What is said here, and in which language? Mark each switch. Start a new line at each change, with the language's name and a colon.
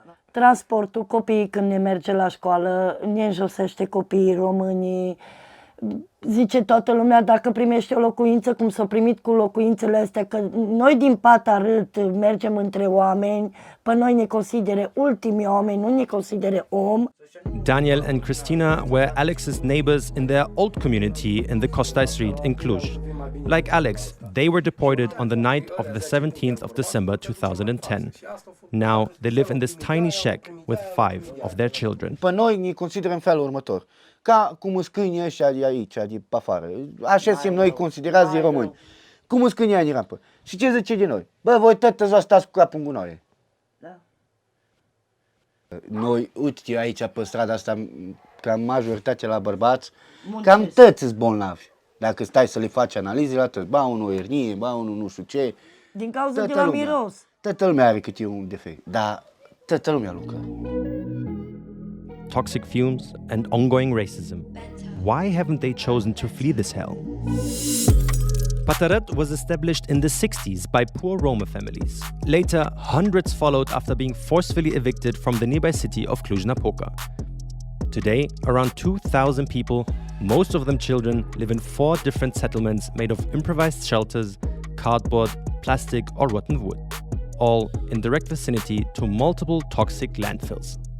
Romanian: Transportul, copiii când ne merge la școală, ne înjosește copiii românii. Zice toată lumea, dacă primește o locuință, cum s-au primit cu locuințele astea, că noi din Pata Rât mergem între oameni, pe noi ne considere ultimii oameni, nu ne considere om.
English: Daniel and Christina were Alex's neighbors in their old community in the Costai Street in Cluj. Like Alex, they were deported on the night of the 17th of December 2010. Now they live in this tiny shack with 5 of their children.
Romanian: Pe noi ne considerăm în felul următor, ca cum sunt câinii ăștia de aici, de pe afară. Așa suntem noi considerați de români. Cum sunt câinii aia din rampă. Și ce zice de noi? Bă, voi tătă stați cu capul în gunoaie. Noi, uite aici pe strada asta, cam majoritatea la bărbați, cam tăți sunt bolnavi. Dacă stai să le faci analize la tăți, ba unul o hernie, ba unul nu știu ce. Din cauza de la miros. Toată lumea are câte un defect, dar toată lumea lucră.
English: Toxic fumes and ongoing racism. Why haven't they chosen to flee this hell? Pata Rât was established in the 60s by poor Roma families. Later, hundreds followed after being forcefully evicted from the nearby city of Cluj-Napoca. Today, around 2,000 people, most of them children, live in 4 different settlements made of improvised shelters, cardboard, plastic or rotten wood, all in direct vicinity to multiple toxic landfills.